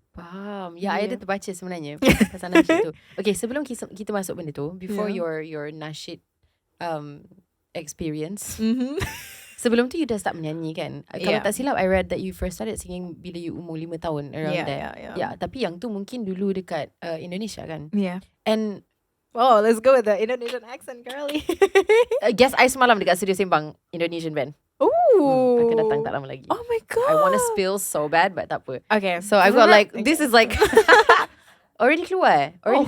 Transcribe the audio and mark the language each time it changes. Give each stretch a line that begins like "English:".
Malay: Faham. Ya, I ada terbaca sebenarnya pasal nasyid tu. Okay, sebelum kita masuk benda tu,
English: before your nasyid experience,
Malay: sebelum tu you dah start menyanyi kan?
English: Kalau tak silap, I read that you first started singing
Malay: bila you umur 5 tahun,
English: around there.
Malay: Yeah, tapi yang tu mungkin dulu dekat Indonesia kan?
English: Yeah. And oh, let's go with the Indonesian accent, girly. guess I
Malay: semalam dekat
English: studio Sembang, Indonesian band. Ooh.
Malay: Akan datang tak lama lagi.
English: Oh my god. I want to spill so bad, but
Malay: tak apa.
English: Okay. So I've got like, this is like, already keluar.